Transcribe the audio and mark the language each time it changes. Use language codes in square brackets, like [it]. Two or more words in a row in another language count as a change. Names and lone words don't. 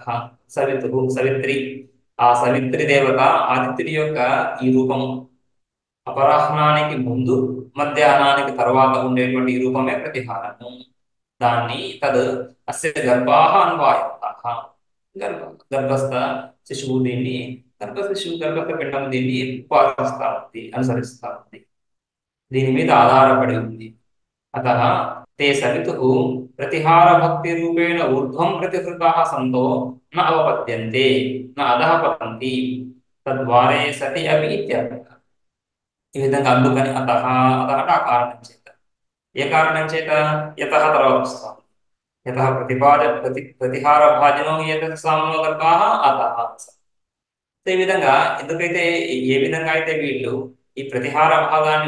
[te] సవిత్రి ఆ సవిత్రి దేవత ఆదిత్యుడి యొక్క ఈ రూపం అపరాహ్నానికి ముందు మధ్యాహ్నానికి తర్వాత ఉండేటువంటి ఈ రూపమే ప్రతిహారము. దాన్ని [sa] అస్య గర్భాః అన్వాయంతాః [te] గర్భస్థ శిశువు దీన్ని గర్భస్థ పిండం దీన్ని ఉపాసిస్తా ఉంది అనుసరిస్తా ఉంది దీని మీద ఆధారపడి ఉంది. [sa] అతః ते सवितुः प्रतिहार भक्ति रूपेण ऊर्ध्वं प्रतिहृताः संतो न अवपद्यन्ते न अधः पतन्ति तद्वारे सति अपि इत्यर्थः. [te] ఈ విధంగా అందుకని అతః అంటే ఆ కారణం చేత ఏ కారణం చేత యతః తర్వాత వస్తాం. [sa] యతః ప్రతిహార భాజనో ఏతత్ సామ్నో గర్భాః అతః. [te] ఈ విధంగా ఎందుకైతే ఏ విధంగా అయితే వీళ్ళు ఈ ప్రతిహార భాగాన్ని